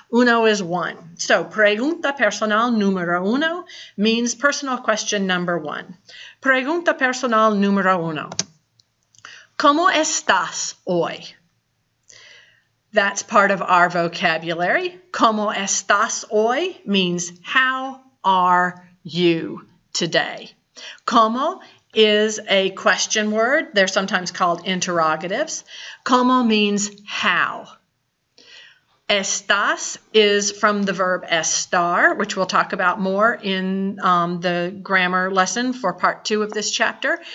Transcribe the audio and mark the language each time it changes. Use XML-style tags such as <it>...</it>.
<en>Uno is one. So,</en> <es>pregunta personal número uno</es> <en>means personal question number one.</en> <es>Pregunta personal número uno. ¿Cómo estás hoy?</es> <en>That's part of our vocabulary.</en> <es>¿Cómo estás hoy</es> <en>means how are you today? ¿Cómo is a question word. They're sometimes called interrogatives. Como means how. Estás is from the verb estar, which we'll talk about more in the grammar lesson for part 2 of this chapter.</en>